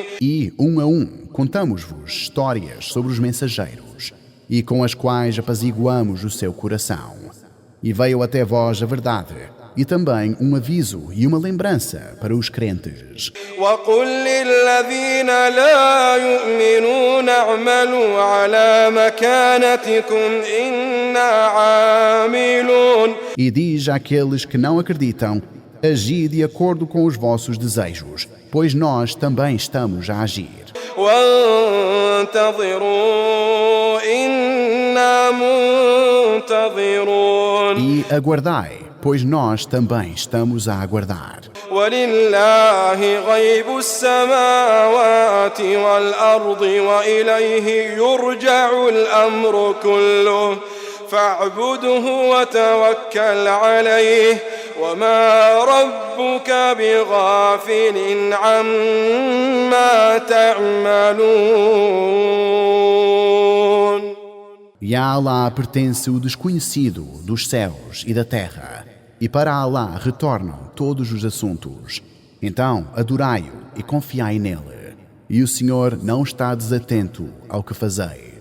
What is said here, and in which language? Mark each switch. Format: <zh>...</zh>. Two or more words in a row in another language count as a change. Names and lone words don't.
<pt>E, a contamos-vos histórias sobre os mensageiros, e com as quais apaziguamos o seu coração. E veio até vós a verdade, e também um aviso e uma lembrança para os crentes.</pt> <ar>وقل للذين لا يؤمنون اعملوا على مكانتكم إنا عاملون.</ar> <pt>E diz àqueles que não acreditam, agi de acordo com os vossos desejos, pois nós também estamos a agir.</pt> <ar>وانتظروا إنا منتظرون.</ar> <pt>E aguardai, pois nós também estamos a aguardar.</pt> <ar>ولله غيب السماوات والأرض وإليه يرجع الأمر كله فاعبده وتوكل عليه وما ربك بغافل عما تعملون.</ar> <pt>E a Allah pertence o desconhecido dos céus e da terra, e para Allah retornam todos os assuntos. Então, adorai-o e confiai nele, e o Senhor não está desatento ao que fazeis.</pt>